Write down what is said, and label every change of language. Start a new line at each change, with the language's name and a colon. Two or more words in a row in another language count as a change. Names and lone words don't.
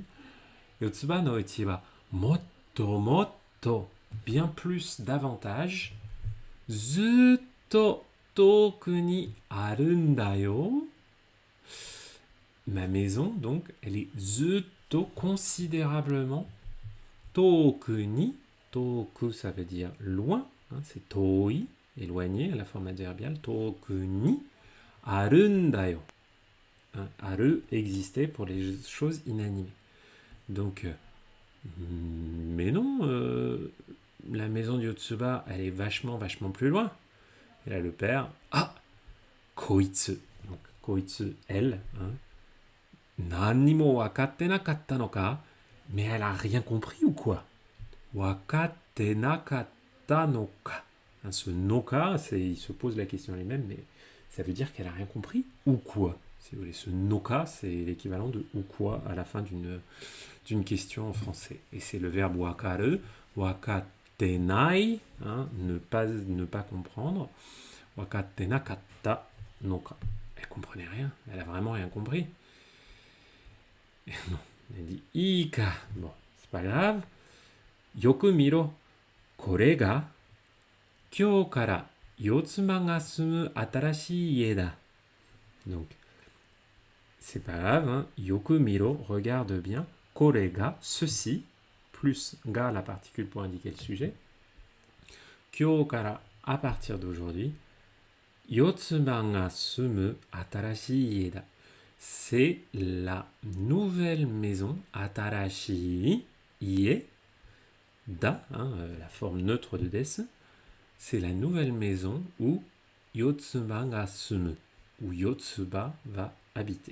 Japanese: よつばのうちはもっともっと,
French: bien plus, davantage.
Japanese: ずっと遠くにあるんだよ.
French: Ma maison, donc, elle est zutto, considérablement.
Japanese: 遠くに,
French: toku ça veut dire loin, hein, c'est toi, éloigné, à la forme adverbiale.
Japanese: 遠くにあるんだよ.
French: Hein, aru, existait pour les choses inanimées. Donc, mais non, la maison de Yotsuba, elle est vachement plus loin. Et là, le père, koitsu. Donc, koitsu, elle, hein.
Japanese: 何もわかってなかったのか?
French: Mais elle a rien compris ou quoi?
Japanese: わかってなかったのか.
French: Hein, ce
Japanese: のか,
French: il se pose la question elle-même, mais ça veut dire qu'elle a rien compris ou quoi? Si vous voulez, ce
Japanese: のか,
French: c'est l'équivalent de ou quoi à la fin d'une question en français. Et c'est le verbe
Japanese: わかる、わかってない,
French: hein, ne pas comprendre.
Japanese: わかってなかったのか.
French: Elle comprenait rien, elle a vraiment rien compris. Non, elle dit Ika. Bon, c'est pas grave.
Japanese: よく見ろ. これが今日からよつまが住む新しい家だ.
French: Donc, c'est pas grave. Hein.
Japanese: よく見ろ,
French: regarde bien.
Japanese: これが,
French: ceci, plus ga, la particule pour indiquer le sujet.
Japanese: 今日から,
French: à partir d'aujourd'hui.
Japanese: よつまが住む新しい家だ.
French: C'est la nouvelle maison,
Japanese: 新しい家、だ,
French: hein, la forme neutre de des, c'est la nouvelle maison où
Japanese: よつばが住む,
French: où Yotsuba va habiter.